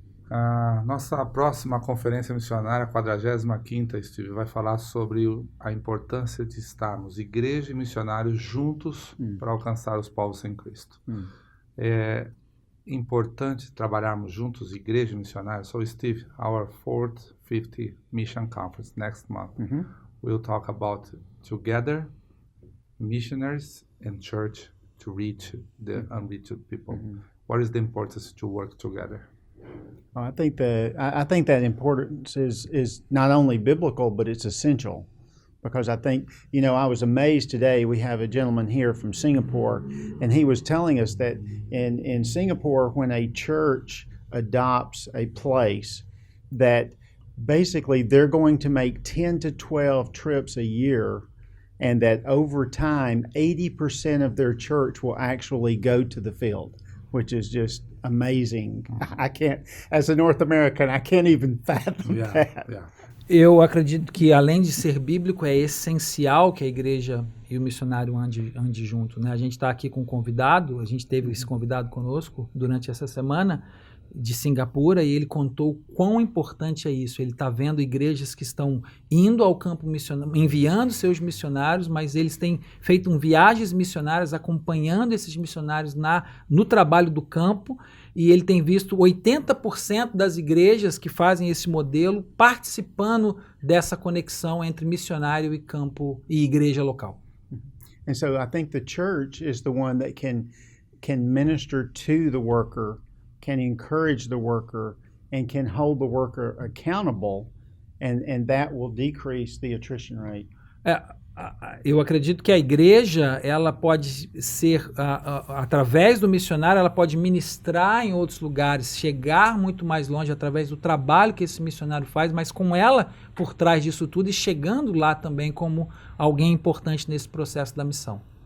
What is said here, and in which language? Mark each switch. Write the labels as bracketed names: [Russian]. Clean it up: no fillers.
[Portuguese] A nossa próxima conferência missionária, 45ª, Steve, vai falar sobre a importância de estarmos, igreja e missionários, juntos para alcançar os povos sem Cristo. É importante trabalharmos juntos, igreja e missionários. [English] So, Steve, our 4th, 50th Mission Conference next month, we'll talk about together, missionaries and church to reach the unreached people. What is the importance to work together? I think that importance is not only biblical, but it's essential. Because I think, I was amazed today. We have a gentleman here from Singapore, and he was telling us that in Singapore, when a church adopts a place, that basically they're going to make 10 to 12 trips a year, and that over time, 80% of their church will actually go to the field, which is just amazing. I can't, as a North American, I can't even fathom that. Yeah. [Portuguese] Eu acredito que, além de ser bíblico, é essencial que a igreja e o missionário ande junto, né? A gente está aqui com um convidado, a gente teve esse convidado conosco durante essa semana, de Singapura, e ele contou quão importante é isso. Ele está vendo igrejas que estão indo ao campo missionário, enviando seus missionários, mas eles têm feito viagens missionárias, acompanhando esses missionários no trabalho do campo, e ele tem visto 80% das igrejas que fazem esse modelo participando dessa conexão entre missionário e campo e igreja local. [English] And so I think the church is the one that can minister to the worker, can encourage the worker, and can hold the worker accountable, and that will decrease the attrition rate. [Portuguese] Eu acredito que a igreja, ela pode ser, através do missionário, ela pode ministrar em outros lugares, chegar muito mais longe através do trabalho que esse missionário faz, mas com ela por trás disso tudo e chegando lá também como alguém importante nesse processo da missão.